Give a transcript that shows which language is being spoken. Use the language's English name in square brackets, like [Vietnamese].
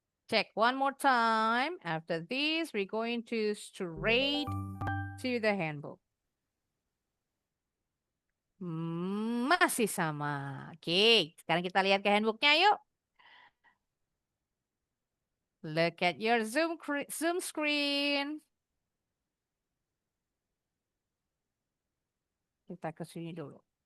[English] Check one more time. After this, we're going to straight to the handbook. [Indonesian] Masih sama. Oke, sekarang kita lihat ke handbooknya yuk. [English] Look at your Zoom screen. [Indonesian] Kita ke sini dulu.